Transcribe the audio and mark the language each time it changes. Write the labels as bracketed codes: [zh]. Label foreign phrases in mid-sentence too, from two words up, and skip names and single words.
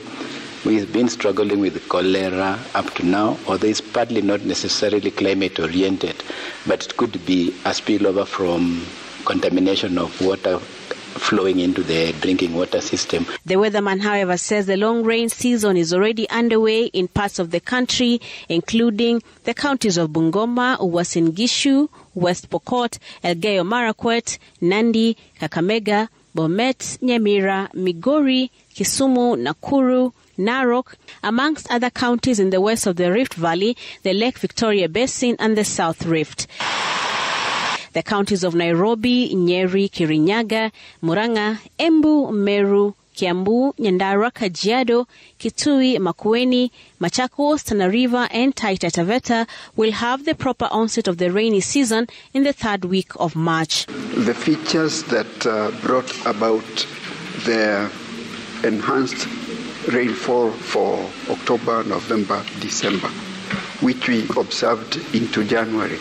[en] We've been struggling with cholera up to now, although it's partly not necessarily climate-oriented, but it could be a spillover from contamination of water flowing into the drinking water system. The weatherman, however, says the long rain season is already underway in parts of the country, including the counties of Bungoma, Uasin Gishu, West Pokot, Elgeyo Marakwet, Nandi, Kakamega, Bomet, Nyamira, Migori, Kisumu, Nakuru, Narok, amongst other counties in the west of the Rift Valley, the Lake Victoria Basin and the South Rift. The counties of Nairobi, Nyeri, Kirinyaga, Murang'a, Embu, Meru, Kiambu, Nyandarua, Kajiado, Kitui, Makueni, Machakos, Tana River and Taita Taveta will have the proper onset of the rainy season in the third week of March. The features that brought about the enhanced rainfall for October, November, December, which we observed into January.